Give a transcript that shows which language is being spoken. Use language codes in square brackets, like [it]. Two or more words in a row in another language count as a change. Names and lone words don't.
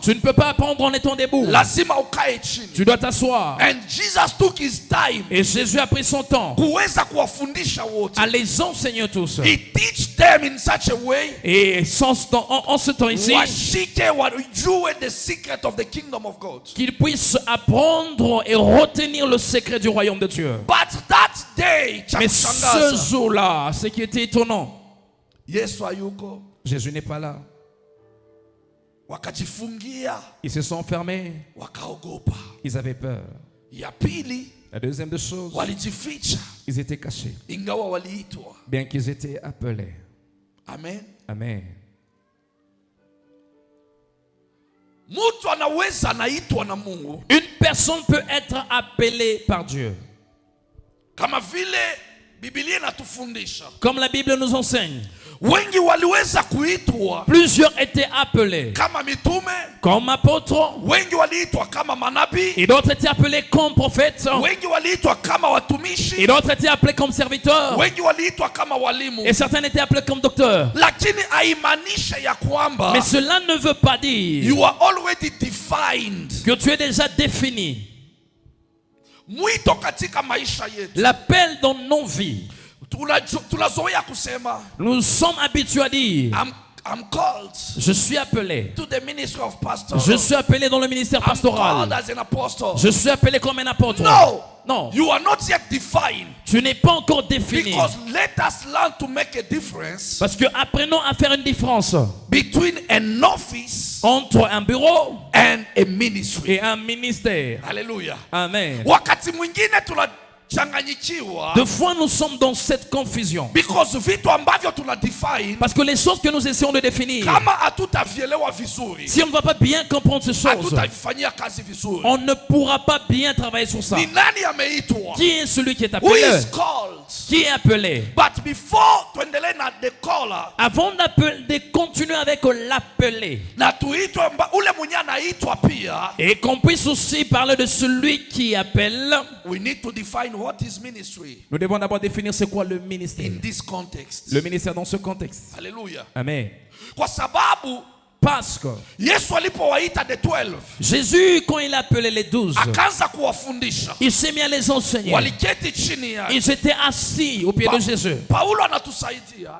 [fr] Tu ne peux pas apprendre en étant debout. [sw] Lazima ukae chini. [fr] Tu dois t'asseoir. [en] And Jesus took his time [fr] Et Jésus a pris son temps [sw] kuweza kuwafundisha wote. [fr] à les enseigner tous. [en] He teach them in such a way [fr] Et en ce temps ici, [sw] washike wajue [en] the secret of the kingdom of God. [fr] qu'ils puissent apprendre et retenir le secret du royaume de Dieu. [en] But that day, [sw] cha [fr] Mais ce [sw] kushangaza, [fr] jour-là, ce qui était étonnant, [sw] Yesu hayuko, [fr] Jésus n'est pas là. [sw] wakajifungia, [fr] Ils se sont enfermés. [sw] wakaogopa. [fr] Ils avaient peur. [sw] Ya pili, [fr] La deuxième des choses, [sw] walijificha [fr] ils étaient cachés, [sw] ingawa waliitwa. [fr] bien qu'ils étaient appelés. Amen. Amen. [sw] Mtu anaweza anaitwa na Mungu [fr] Une personne peut être appelée par Dieu. [sw] kama vile Biblia inatufundisha. [fr] Comme la Bible nous enseigne, [sw] Wengi waliweza kuitwa [fr] plusieurs étaient appelés [sw] kama mitume, [fr] comme apôtres, [sw] wengi waliitwa kama manabii, [fr] et d'autres étaient appelés comme prophètes, [sw] wengi waliitwa kama watumishi, [fr] et d'autres étaient appelés comme serviteurs, [sw] wengi waliitwa kama walimu. [fr] et certains étaient appelés comme docteurs. [sw] Lakini haimaanishi ya kwamba [fr] Mais cela ne veut pas dire [en] you are already defined. [fr] que tu es déjà défini. [sw] Mwito katika maisha yetu [fr] L'appel dans nos vies, [sw] tunazoea kusema [fr] nous sommes habitués à dire, [en] I'm called [fr] je suis appelé. [en] to the ministry of pastor. [fr] Je suis appelé dans le ministère [en] I'm called [fr] pastoral. [en] as an apostle. [fr] Je suis appelé comme un apôtre. [en] No, [fr] Non, [en] you are not yet defined. [fr] tu n'es pas encore défini. [en] Because let us learn to make a difference [fr] Parce que apprenons à faire une différence [en] between an office [fr] entre un bureau [en] and a ministry. [fr] et un ministère. Hallelujah. Amen. [sw] Wakati mwingine tunachanganyikiwa [fr] Deux fois nous sommes dans cette confusion. [sw] because vitu ambavyo tuna define [fr] Parce que les choses que nous essayons de définir, [sw] kama hatutavielewa vizuri, [fr] si on ne va pas bien comprendre ces choses, [sw] hatutavifanyia kazi vizuri. [fr] on ne pourra pas bien travailler sur ça. [sw] Ni nani ameitwa? [fr] Qui est celui qui est [en] Who [fr] appelé? [en] is called? [fr] Qui est appelé? [en] But before [sw] tuendelee na [en] the caller [fr] Avant de continuer avec l'appelé, [sw] na tuitwe ule mwenye anaitwa pia, [fr] et qu'on puisse aussi parler de celui qui appelle, [en] we need to define what is ministry [fr] nous devons d'abord définir c'est quoi le ministère. [en] in this context. [fr] Le ministère dans ce contexte. Hallelujah. Amen. [sw] Kwa sababu [fr] Parce que [sw] Yesu alipowaita the 12 [fr] Jésus, quand il a appelé les 12, [sw] akaanza kuwafundisha, [fr] il s'est mis à les enseigner. [sw] waliketi chini yake. [fr] Ils étaient assis au pied de Jésus. [sw] Paulo anatusaidia.